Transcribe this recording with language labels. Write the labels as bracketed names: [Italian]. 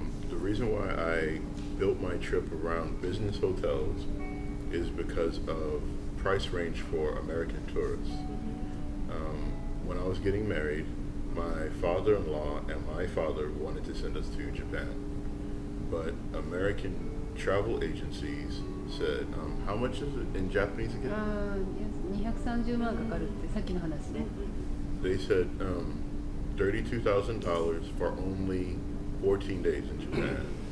[English] The reason why I built my trip around business hotels is because of price range for American tourists. When I was getting married, my father-in-law and my father wanted to send us to Japan, but American travel agencies said, how much is it in Japanese again? [Japanese] 230万かかるってさっきの話ね。 [English] They said $32,000 for only 14 days in Japan.